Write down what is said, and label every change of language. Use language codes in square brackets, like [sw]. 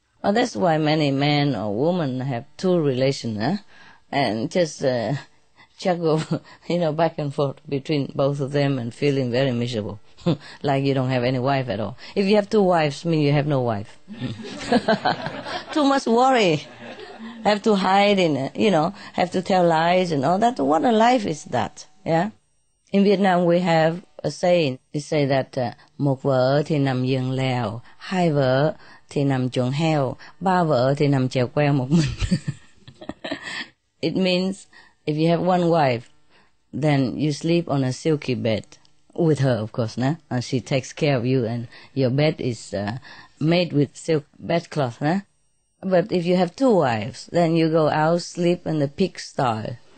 [en] Well, that's why many men or women have two relations, and just juggle, back and forth between both of them and feeling very miserable, like you don't have any wife at all. If you have two wives, mean you have no wife. Too much worry. Have to hide in it, have to tell lies and all that. What a life is that, yeah? In Vietnam we have a saying. It say that [vi] một vợ thì nằm giường lèo, hai vợ thì nằm chuồng heo, ba vợ thì nằm chèo queo một mình. [en] It means if you have one wife, then you sleep on a silky bed with her, of course, nah? And she takes care of you, and your bed is made with silk bedcloth, nah? But if you have two wives, then you go out, sleep in the pigsty.